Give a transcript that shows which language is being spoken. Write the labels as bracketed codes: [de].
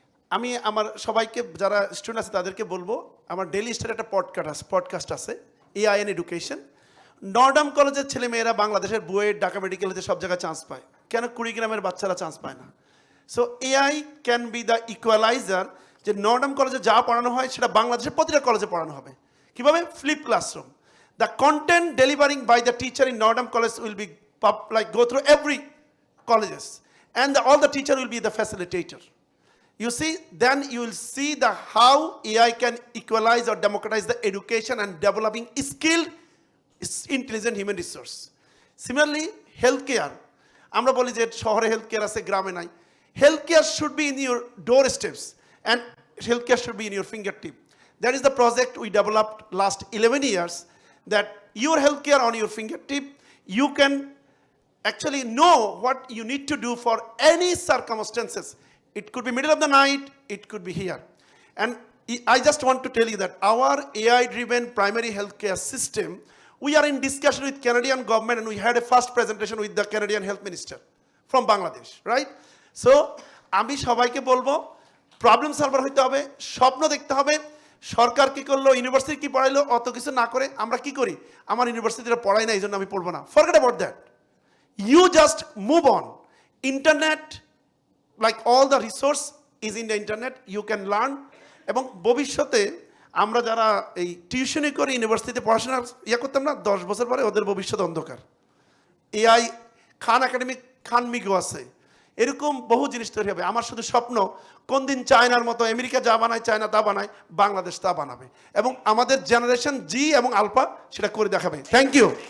[bn] আমি আমার সবাইকে যারা স্টুডেন্ট আছে তাদেরকে বলবো আমার ডেইলি স্টার একটা পডকাস্ট আছে এআই এন্ড এডুকেশন নর্ডাম কলেজের ছেলেমেয়েরা বাংলাদেশের বুয়েট ঢাকা মেডিকেলেতে সব জায়গায় চান্স পায় কেন কুড়িগ্রামের বাচ্চারা চান্স পায় না [en] so AI can be the equaliser [bn] যে নর্ডাম কলেজে যা পড়ানো হয় সেটা বাংলাদেশের প্রতিটা কলেজে পড়ানো হবে কীভাবে flip classroom [en] The content delivering by the teacher in Notre Dame college will be go through every colleges and all the teacher will be the facilitator. You see, then you will see how AI can equalize or democratize the education and developing skilled, intelligent human resource. Similarly, healthcare. [bn] আমরা বলি যে শহরে healthcare আছে গ্রামে নাই. [en] Healthcare should be in your doorsteps and healthcare should be in your fingertip. That is the project we developed last 11 years that your healthcare on your fingertip, you can actually know what you need to do for any circumstances. It could be middle of the night, it could be here. And I just want to tell you that our AI-driven primary healthcare system, we are in discussion with Canadian government and we had a first presentation with the Canadian Health Minister from Bangladesh, right? [bn] So, আমি সবাইকে বলবো problem solver হইতে হবে স্বপ্ন দেখতে হবে সরকার কি করলো ইউনিভার্সিটি কি পড়াইলো অত কিছু না করে আমরা কি করি আমার ইউনিভার্সিটিতে পড়াই না এই জন্য আমি পড়বো না [en] Forget about that You just move on. Internet, like all the resource is in the internet, you can learn. [bn] এবং ভবিষ্যতে আমরা যারা এই টিউশনি করে ইউনিভার্সিটিতে পড়াশোনা করতাম না 10 বছর পরে ওদের ভবিষ্যৎ অন্ধকার এআই খান একাডেমি খান মিগো আছে এরকম বহু জিনিস তৈরি হবে আমার শুধু স্বপ্ন কোন দিন চায়নার মতো আমেরিকা যা বানায় চায়না তা বানায় বাংলাদেশ তা বানাবে এবং আমাদের জেনারেশন জি এবং আলফা সেটা করে দেখাবে [en] thank you